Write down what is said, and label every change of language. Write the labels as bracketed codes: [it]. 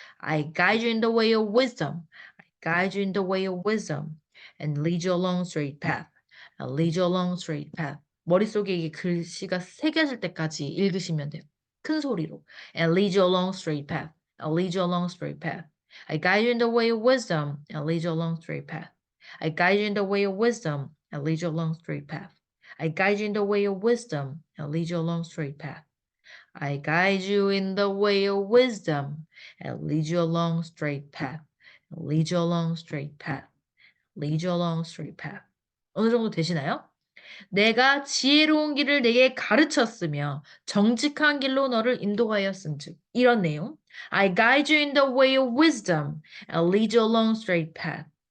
[en] I guide you in the way of wisdom. guide you in the way of wisdom and lead you along straight path. And lead you along straight path. [ko] 머릿속에 이게 글씨가 새겨질 때까지 읽으시면 돼요. 큰 소리로. [en] And lead you along straight path. And lead you along straight path. I guide you in the way of wisdom and lead you along straight path. I guide you in the way of wisdom and lead you along straight path. I guide you in the way of wisdom and lead you along straight path. I guide you in the way of wisdom and lead you along straight path. Lead you along straight path. Lead you along straight path. [ko] 어느 정도 되시나요? 내가 지혜로운 길을 내게 가르쳤으며 정직한 길로 너를 인도하였은즉. 이런 내용. [en] I guide you in the way of wisdom and lead you along straight path.